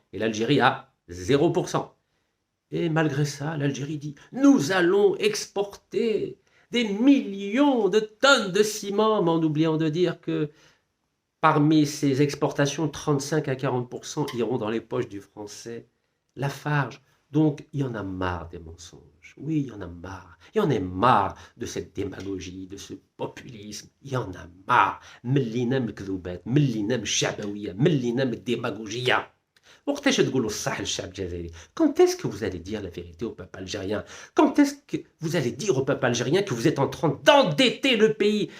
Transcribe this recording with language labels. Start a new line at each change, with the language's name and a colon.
French: Et l'Algérie a 0%. Et malgré ça, l'Algérie dit « Nous allons exporter des millions de tonnes de ciment », mais en oubliant de dire que parmi ces exportations, 35 à 40% iront dans les poches du français Lafarge. Donc, il y en a marre des mensonges. Oui, il y en a marre. Il y en a marre de cette démagogie, de ce populisme. Il y en a marre.
Arabic: ملينا من الكذوبات، ملينا من الشعبوية، ملينا من الديماغوجية. وقتاش تقولوا الصح للشعب الجزائري؟
French: Quand est-ce que vous allez dire la vérité au peuple algérien? Quand est-ce que vous allez dire au peuple algérien que vous êtes en train d'endetter le pays?